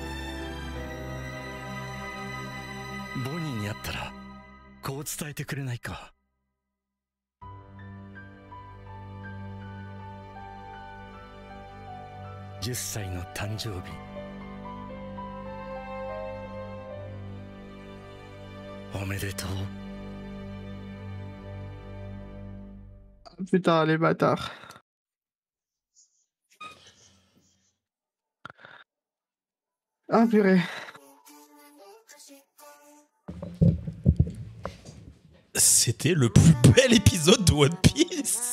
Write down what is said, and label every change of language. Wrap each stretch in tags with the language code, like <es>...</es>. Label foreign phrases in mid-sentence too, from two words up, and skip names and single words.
<ja>う。ボニーに会ったらこう伝えてくれないか。10歳の誕生日おめでとう。</ja> <fr>Putain, les bâtards. Ah, purée. C'était le plus bel épisode de One Piece.</fr>